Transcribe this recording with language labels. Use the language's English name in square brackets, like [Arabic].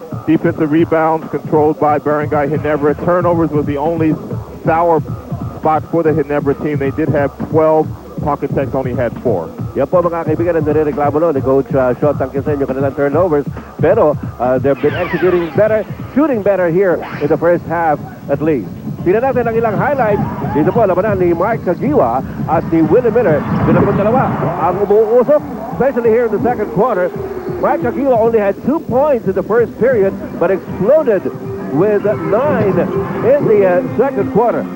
[English] Defensive rebounds controlled by Barangay Ginebra. Turnovers was the only sour spot for the Ginebra team. They did have 12. Pocket Tex only had 4. [Filipino] Yan po mga kaibigan ang nireklamo no ni Coach Sean Tangkisen yung kanilang turnovers. [English] Pero they've been executing better, shooting better here in the first half at least. [Filipino] Tingnan natin ang ilang highlights. Dito po labanan ni Mark Caguioa at ni Willie Miller. Sila po dalawa ang umuusok, [English] especially here in the second quarter. Mark Caguioa only had 2 points in the first period but exploded with 9 in the second quarter.